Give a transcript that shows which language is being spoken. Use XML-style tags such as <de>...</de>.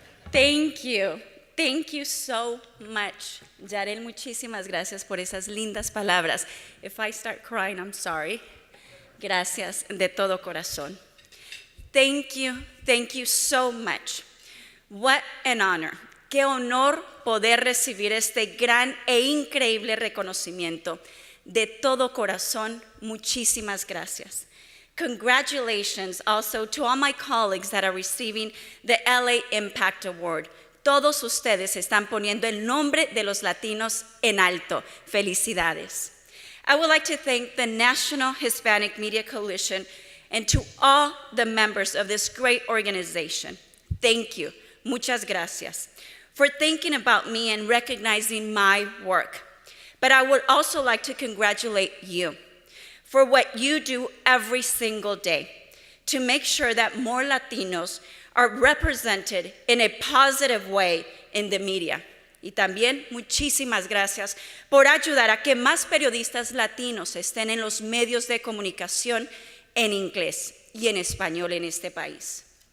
<en>Thank you. Thank you so much.</en> <es>Yarel, muchísimas gracias por esas lindas palabras.</es> <en>If I start crying, I'm sorry.</en> <es>Gracias de todo corazón.</es> <en>Thank you so much. What an honor.</en> <es>Qué honor poder recibir este gran e increíble reconocimiento. De todo corazón, muchísimas gracias.</es> <en>Congratulations also to all my colleagues that are receiving the LA Impact Award.</en> <es>Todos ustedes están poniendo el nombre de los latinos en alto. Felicidades.</es> <en>I would like to thank the National Hispanic Media Coalition and to all the members of this great organization. Thank you.</en> <es>Muchas gracias</es> <en>for thinking about me and recognizing my work. But I would also like to congratulate you for what you do every single day to make sure that more Latinos are represented in a positive way in the media.</en> <es>Y también muchísimas gracias por ayudar a que más periodistas latinos estén en los medios de comunicación en inglés y en español en este país.</es>